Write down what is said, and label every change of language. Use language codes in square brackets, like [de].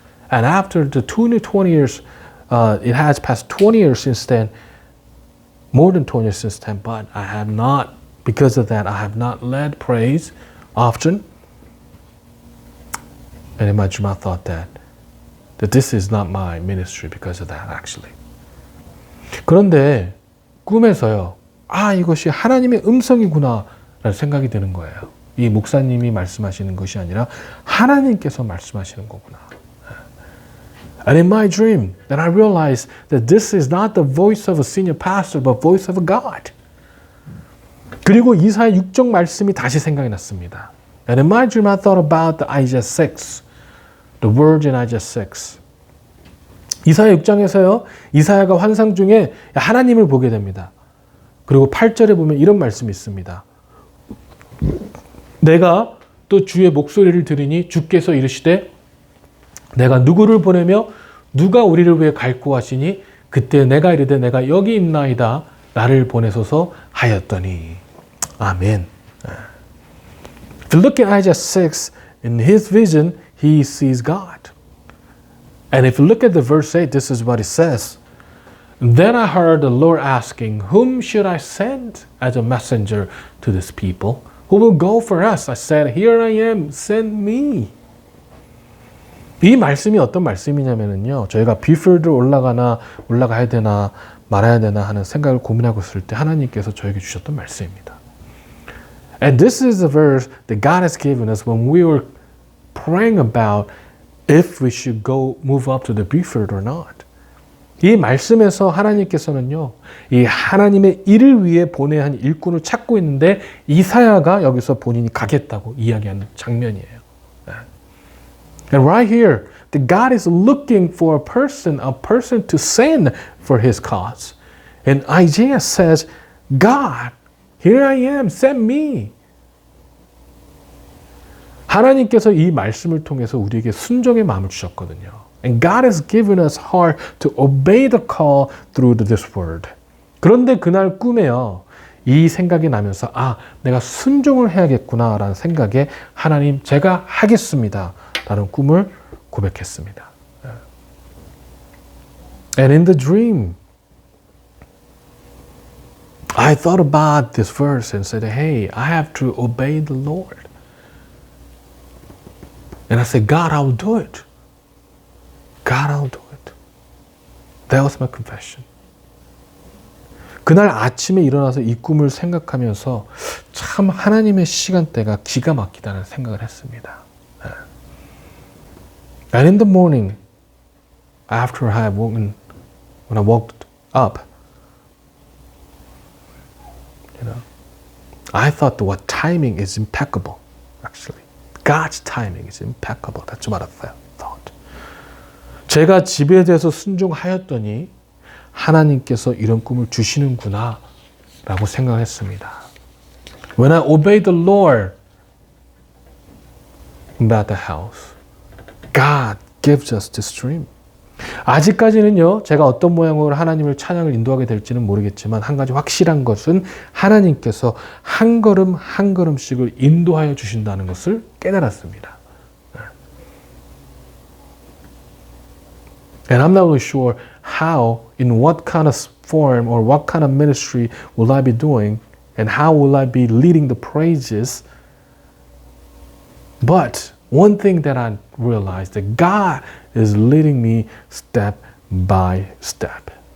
[en] And after the 20 years, it has passed 20 years since then, more than 20 years since then, but I have not, because of that, I have not led praise often. And in my dream, I thought that this is not my ministry because of that, actually. [ko] 그런데 꿈에서요, 이것이 하나님의 음성이구나 라는 생각이 드는 거예요. 이 목사님이 말씀하시는 것이 아니라 하나님께서 말씀하시는 거구나. [en] And in my dream, then I realized that this is not the voice of a senior pastor, but voice of a God. [ko] 그리고 이사야 6장 말씀이 다시 생각이 났습니다. [en] And in my dream, I thought about the Isaiah 6, the words in Isaiah 6. [ko] 이사야 6장에서요, 이사야가 환상 중에 하나님을 보게 됩니다. 그리고 8절에 보면 이런 말씀이 있습니다. 내가 또 주의 목소리를 들으니 주께서 이르시되 내가 누구를 보내며 누가 우리를 위해 갈고 하시니 그때 내가 이르되 내가 여기 있나이다 나를 보내소서 하였더니 아멘. [en] If you look at Isaiah 6, in his vision he sees God. And if you look at the verse 8, this is what it says. Then I heard the Lord asking, whom should I send as a messenger to this people? Who will go for us? I said, here I am, send me. [ko] 이 말씀이 어떤 말씀이냐면요. 저희가 비필드로 올라가야 되나 말아야 되나 하는 생각을 고민하고 있을 때 하나님께서 저에게 주셨던 말씀입니다. [en] And this is the verse that God has given us when we were praying about if we should move up to the Buford or not. [ko] 이 말씀에서 하나님께서는요, 이 하나님의 일을 위해 보내야 한 일꾼을 찾고 있는데 이사야가 여기서 본인이 가겠다고 이야기하는 장면이에요. [en] And right here, the God is looking for a person to send for his cause. And Isaiah says, God, here I am, send me. [ko] 하나님께서 이 말씀을 통해서 우리에게 순종의 마음을 주셨거든요. [en] And God has given us heart to obey the call through this word. [ko] 그런데 그날 꿈에요. 이 생각이 나면서 내가 순종을 해야겠구나라는 생각에 하나님 제가 하겠습니다. 라는 꿈을 고백했습니다. [en] And in the dream, I thought about this verse and said, hey, I have to obey the Lord. And I said, God, I'll do it. God, I'll do it. That was my confession. [ko] 그날 아침에 일어나서 이 꿈을 생각하면서 참 하나님의 시간대가 기가 막히다는 생각을 했습니다. [en] And in the morning, after when I woke up, I thought that what timing is impeccable, actually. God's timing is impeccable. That's what I thought. [ko] 제가 집에 대해서 순종하였더니 하나님께서 이런 꿈을 주시는구나 라고 생각했습니다. [en] When I obeyed the Lord about the house, God gives us this dream. [ko] 아직까지는요, 제가 어떤 모양으로 하나님을 찬양을 인도하게 될지는 모르겠지만, 한 가지 확실한 것은 하나님께서 한 걸음 한 걸음씩을 인도하여 주신다는 것을 깨달았습니다. [en] And I'm not really sure how, in what kind of form or what kind of ministry will I be doing, and how will I be leading the praises. But one thing that I realized, that God is leading me step by step.